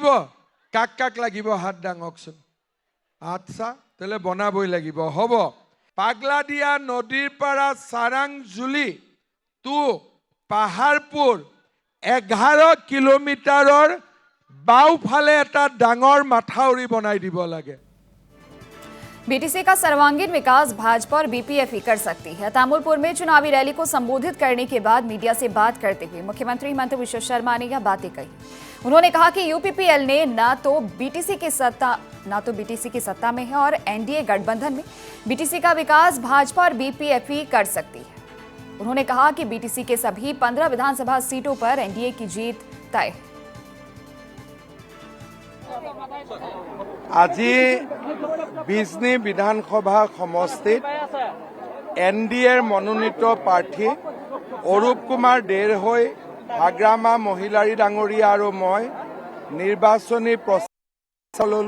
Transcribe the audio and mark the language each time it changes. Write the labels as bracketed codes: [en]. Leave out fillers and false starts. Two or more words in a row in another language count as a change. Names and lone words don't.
[as] কাক কাক লাগিব হাত দাঙকচোন। আচ্ছা তেলে বনাবই লাগিব, হ'ব? পাগলাদিয়া নদীৰ পৰা সাৰাংজুলি টু পাহাৰপুৰ 11 কিলোমিটাৰৰ বাওফালে এটা ডাঙৰ মাথাউৰি বনাই দিব লাগে। [hi] बीटीसी का सर्वांगीण विकास भाजपा और बीपीएफ ही कर सकती है। तामुलपुर में चुनावी रैली को संबोधित करने के बाद मीडिया से बात करते हुए मुख्यमंत्री हिमंत बिश्व शर्मा ने यह बातें कही। उन्होंने कहा कि यूपीपीएल ने ना तो बीटीसी की सत्ता में है और एनडीए गठबंधन में बीटीसी का विकास भाजपा और बीपीएफ ही कर सकती है। उन्होंने कहा कि बीटीसी के सभी 15 विधानसभा सीटों पर एनडीए की जीत तय है। [as] আজি বিজনী বিধানসভা সমষ্টিত এনডিএৰ মনোনীত প্ৰাৰ্থী অৰূপ কুমাৰ দেৰহৈ হাগ্ৰামা মহিলাৰী ডাঙৰীয়া আৰু মই নিৰ্বাচনী প্ৰচাৰ ললো।